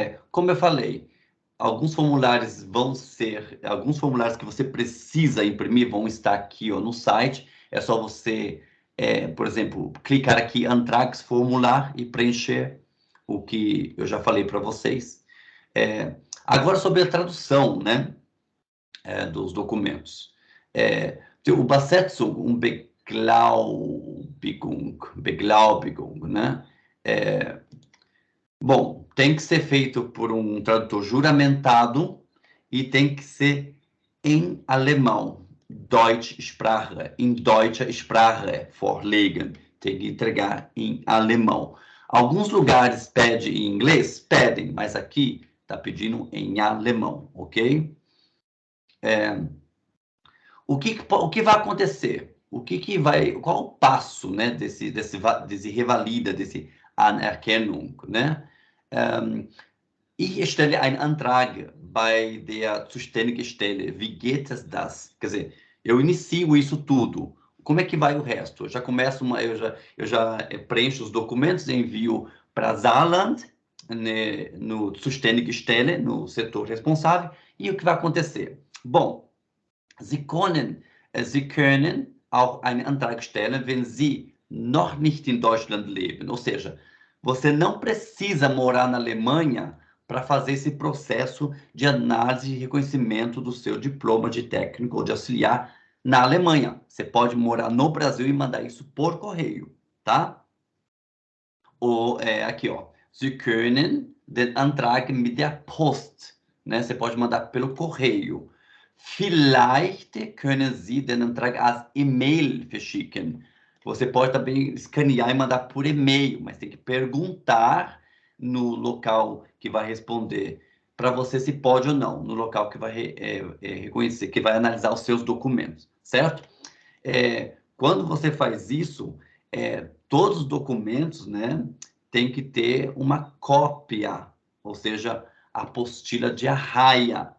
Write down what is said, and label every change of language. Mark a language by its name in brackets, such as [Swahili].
[Portuguese] Como eu falei, alguns formulários que você precisa imprimir vão estar aqui ó, no site. É só você, por exemplo, clicar aqui Antragsformular e preencher o que eu já falei para vocês. Agora sobre a tradução, né, dos documentos. O Übersetzung, Beglaubigung, né? Bom, tem que ser feito por um tradutor juramentado e tem que ser em alemão. [German] Deutsche Sprache, in deutscher Sprache vorlegen. [Portuguese] Tem que entregar em alemão. Alguns lugares pedem em inglês? Pedem, mas aqui está pedindo em alemão, ok? O que vai acontecer? Qual o passo, né, desse revalida, desse Anerkennung, né? [German] Ich stelle einen Antrag bei der zuständigen Stelle. Wie geht es das? [Portuguese] Quer dizer, eu inicio isso tudo. Como é que vai o resto? Eu já preencho os documentos, envio para Saarland, né, no zuständige Stelle, no setor responsável, e o que vai acontecer? Bom, [German] Sie können Sie können auch einen Antrag stellen, wenn Sie noch nicht in Deutschland leben. [Portuguese] Ou seja, você não precisa morar na Alemanha para fazer esse processo de análise e reconhecimento do seu diploma de técnico ou de auxiliar na Alemanha. Você pode morar no Brasil e mandar isso por correio, tá? Ou aqui, ó. [German] Sie können den Antrag mit der Post, né? [Portuguese] Você pode mandar pelo correio. [German] Vielleicht können Sie den Antrag als E-Mail verschicken. [Portuguese] Você pode também escanear e mandar por e-mail, mas tem que perguntar no local que vai responder para você se pode ou não, no local que vai reconhecer, que vai analisar os seus documentos, certo? Quando você faz isso, todos os documentos, né, tem que ter uma cópia, ou seja, a apostila de arraia.